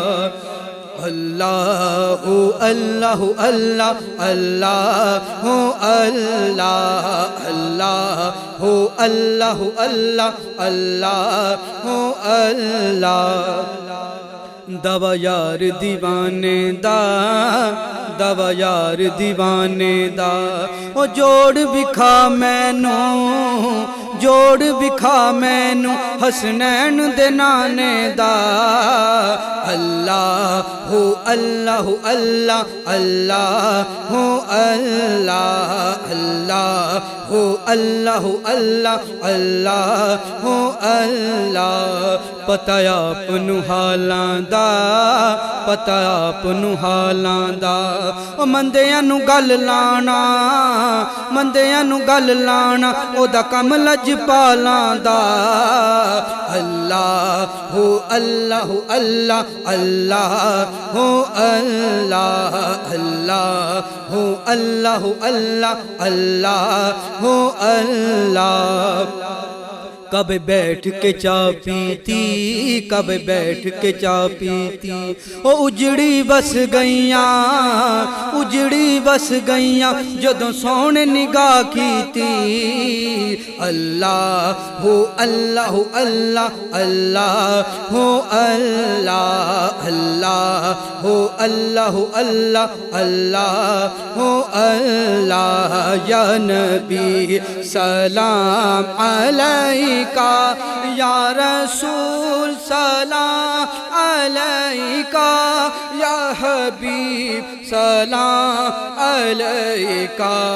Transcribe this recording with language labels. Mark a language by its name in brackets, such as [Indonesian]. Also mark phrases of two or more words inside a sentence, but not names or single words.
[Punjabi] اللہ اللہ اللہ اللہ اللہ اللہ اللہ اللہ اللہ اللہ۔ دوا یار دیوانے دا، دوا یار دیوانے دا، او جوڑ بکھا مینوں، جوڑ بکھا مینوں حسنین دے نانے دا، اللہ ہو اللہ اللہ اللہ ہو اللہ اللہ ہو اللہ اللہ اللہ ہو اللہ۔ پتہ آپ نو حالاں دا، پتہ آپ نو حالاں دا، او مندیاں نو گل لانا، مندیاں نو گل لانا، او دا کم لجپالاں دا، اللہ ہو اللہ اللہ اللہ ہو اللہ اللہ ہو اللہ اللہ اللہ ہو اللہ۔ کب بیٹھ کے چاہ پیتی، کب بیٹھ کے چاہ پیتی، او اجڑی بس گئیاں، اجڑی بس گئیاں، جدوں سونے نگاہ کیتی، اللہ ہو اللہ اللہ اللہ ہو اللہ اللہ ہو اللہ اللہ اللہ ہو اللہ، [Arabic] یا نبی سلام علیکہ، یا رسول سلام علیکہ، یا حبیب سلام علیکہ،